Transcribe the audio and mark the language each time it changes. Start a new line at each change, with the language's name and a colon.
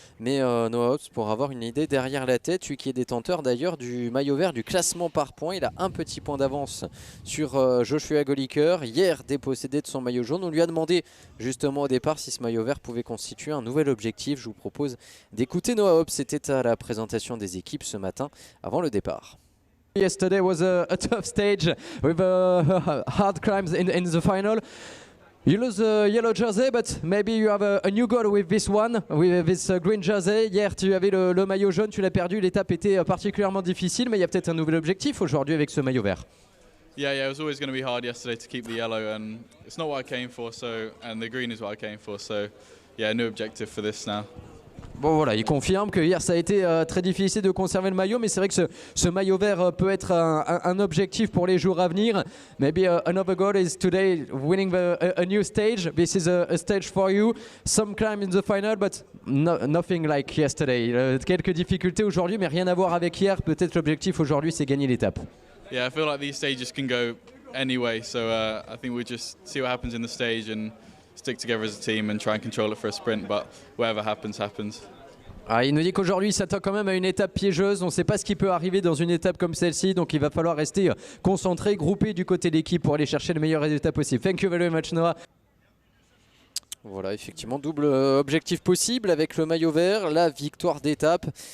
French: Mais Noah Hobbs, pour avoir une idée derrière la tête, lui qui est détenteur d'ailleurs du maillot vert du classement par points, il a un petit point d'avance sur Joshua Goliker. Hier, dépossédé de son maillot jaune, on lui a demandé justement au départ si ce maillot vert pouvait constituer un nouvel objectif. Je vous propose d'écouter Noah Hobbs. C'était à la présentation des équipes ce matin avant le départ.
English: Yesterday was a tough stage with hard climbs in the final. You lose the yellow jersey, but maybe you have a new goal with this one, with this green jersey.
French: Hier, tu avais le maillot jaune, tu l'as perdu. L'étape était particulièrement difficile, mais il y a peut-être un nouvel objectif aujourd'hui avec ce maillot vert.
English: Yeah, it was always going to be hard yesterday to keep the yellow, and it's not what I came for. And the green is what I came for. So, yeah, a new objective for this now.
French: Bon voilà, il confirme que hier ça a été très difficile de conserver le maillot, mais c'est vrai que ce maillot vert peut être un objectif pour les jours à venir.
English: Maybe another goal is today winning a new stage. This is a stage for you. Some climb in the final, but nothing like yesterday.
French: Quelques difficultés aujourd'hui, mais rien à voir avec hier. Peut-être l'objectif aujourd'hui, c'est gagner l'étape.
English: Yeah, I feel like these stages can go anyway, so I think we'll just see what happens in the stage and stick together as a team and try and control it for a sprint, but whatever happens, happens.
French: Ah, il nous dit qu'aujourd'hui il s'attend quand même à une étape piégeuse. On ne sait pas ce qui peut arriver dans une étape comme celle-ci, donc il va falloir rester concentré, groupé du côté de l'équipe pour aller chercher le meilleur résultat possible.
English: Thank you very much, Noah.
French: Voilà, effectivement, double objectif possible avec le maillot vert, la victoire d'étape.